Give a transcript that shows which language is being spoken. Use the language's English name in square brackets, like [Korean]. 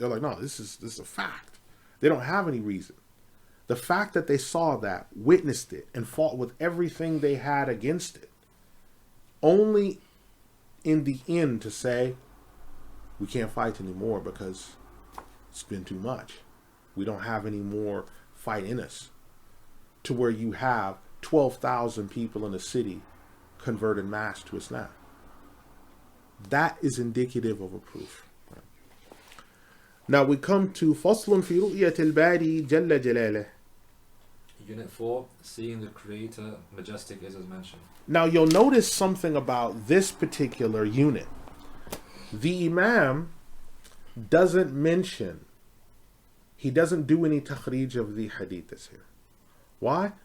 [English] They're like, no, this is a fact. They don't have any reason. The fact that they saw that, witnessed it, and fought with everything they had against it, only in the end to say, we can't fight anymore because it's been too much. We don't have any more fight in us. To where you have 12,000 people in a city convert en masse to Islam. That is indicative of a proof. Now we come to [Arabic] فصل في رؤية الباري جل جلاله. [English] Unit 4, seeing the Creator, majestic is as mentioned. Now you'll notice something about this particular unit. The Imam doesn't mention, he doesn't do any takhrij of the hadiths here. Why?